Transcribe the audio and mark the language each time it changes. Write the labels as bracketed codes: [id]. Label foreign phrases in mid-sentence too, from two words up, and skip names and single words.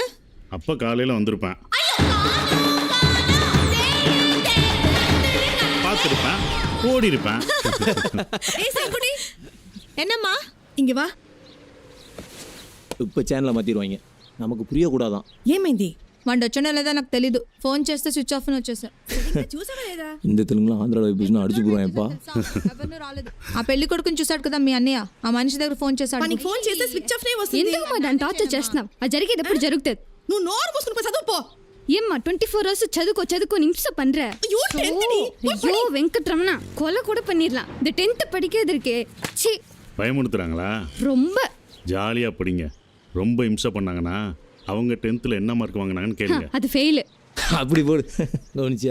[ta] அப்ப காலையில வந்திருப்பேன். பார்த்திருப்பேன், ஓடி இருப்பேன். என்னம்மா இங்க வா. இப்ப சேனலை மாத்திடுவாங்க, நமக்கு புரியக்கூடாதான். [te] ఏమైంది? వాడు వచ్చానో నాకు తెలీదు. ఫోన్ చేస్తే [en] switch off [te] అని వచ్చేసా. [ta] இந்த தெலுங்குலாம் [te] ఆంధ్రాలో చూసినా అడిచి పోయాయప్పా. ఆ పెళ్లి కొడుకుని చూసాడు కదా మీ అన్నయ్య, ఆ మనిషి దగ్గర ఫోన్ చేశాడు. మనకి ఫోన్ చేస్తే [en] switch off [te] నే వస్తుంది. ఎందుకు మా దాన్ని టార్చర్ చేస్తున్నావు? అది జరిగేది ఎప్పుడు జరుగుతుంది. నువ్వు నోరు మూసుకుని చదువు పో. ఏమ్మా 24 hours చదువుకో [ta] நிமிஷ பண்ற. ஐயோ 10th டி. ஐயோ வெங்கட்ரமணா, கொலை கூட பண்ணிரலாம். இந்த 10th படிக்கிறது இருக்கே, ச்சீ. பயமுறுத்துறாங்களா? ரொம்ப ஜாலியா படிங்க. ரொம்ப இம்சை பண்ணாங்கன்னா அவங்க 10th என்ன மார்க் வாங்கினாங்கன்னு கேளுங்க. அது ஃபெயில். அப்படி போடு. கவனிச்சியா?